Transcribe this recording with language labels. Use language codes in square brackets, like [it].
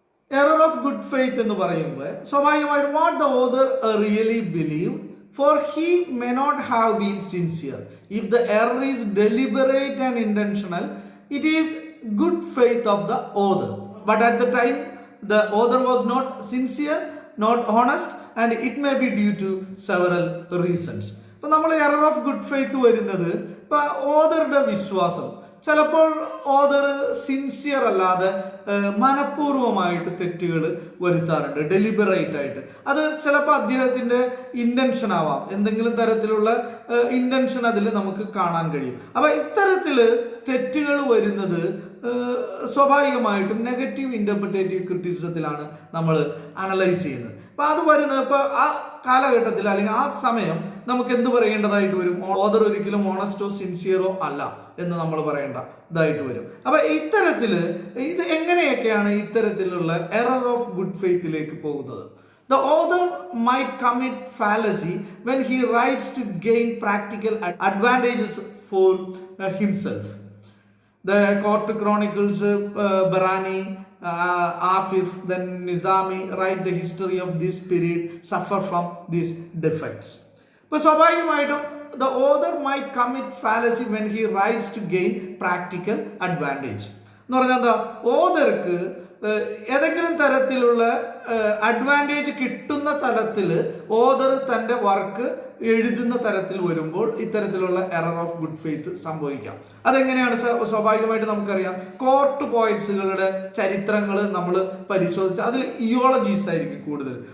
[en] error of good faith [ml] എന്ന് പറയുമ്പോൾ സ്വാഭാവികമായിട്ട് [en] What the author really believe, for he may not have been sincere. If the error is deliberate and intentional, it is good faith of the author. But at the time, the author was not sincere, not honest, and it may be due to several reasons. [ml] ഇപ്പം നമ്മൾ error of good faith വരുന്നത് ഇപ്പം ഓതറുടെ വിശ്വാസം, ചിലപ്പോൾ author sincere അല്ലാതെ മനഃപൂർവ്വമായിട്ട് തെറ്റുകൾ വരുത്താറുണ്ട്, deliberate ആയിട്ട്. അത് ചിലപ്പോൾ അദ്ദേഹത്തിൻ്റെ ഇൻറ്റൻഷൻ ആവാം, എന്തെങ്കിലും തരത്തിലുള്ള ഇൻറ്റൻഷൻ അതിൽ നമുക്ക് കാണാൻ കഴിയും. അപ്പം ഇത്തരത്തിൽ തെറ്റുകൾ വരുന്നത് സ്വാഭാവികമായിട്ടും നെഗറ്റീവ് ഇൻ്റർപ്രിറ്റേറ്റീവ് ക്രിറ്റിസിസത്തിലാണ് നമ്മൾ അനലൈസ് ചെയ്യുന്നത്. അപ്പം അത് വരുന്നത് ഇപ്പോൾ ആ കാലഘട്ടത്തിൽ അല്ലെങ്കിൽ ആ സമയം നമുക്ക് എന്ത് പറയേണ്ടതായിട്ട് വരും? ഓതർ ഒരിക്കലും ഓണസ്റ്റോ സിൻസിയറോ അല്ല എന്ന് നമ്മൾ പറയേണ്ട ഇതായിട്ട് വരും. അപ്പൊ ഇത്തരത്തിൽ ഇത് എങ്ങനെയൊക്കെയാണ് ഇത്തരത്തിലുള്ള എറർ ഓഫ് ഗുഡ് ഫെയ്ത്തിലേക്ക് പോകുന്നത്? [en] The author might commit fallacy when he writes to gain practical advantages for himself. The court chronicles Barani, Afif, then Nizami write the history of this period suffer from these defects. But [ml] സ്വാഭാവികമായിട്ടും [en] the author might commit fallacy when he writes to gain practical advantage. [ml] എന്ന് പറഞ്ഞാൽ എന്താ, ഓതർക്ക് ഏതെങ്കിലും തരത്തിലുള്ള advantage കിട്ടുന്ന തലത്തിൽ author തൻ്റെ work എഴുതുന്ന തരത്തിൽ വരുമ്പോൾ ഇത്തരത്തിലുള്ള എറർ ഓഫ് ഗുഡ് ഫെയ്ത്ത് സംഭവിക്കാം. അതെങ്ങനെയാണ്? സ്വാഭാവികമായിട്ട് നമുക്കറിയാം, കോർട്ട് പോയിറ്റ്സുകളുടെ ചരിത്രങ്ങൾ നമ്മൾ പരിശോധിച്ചാൽ അതിൽ ഇയോളജീസ് ആയിരിക്കും കൂടുതൽ.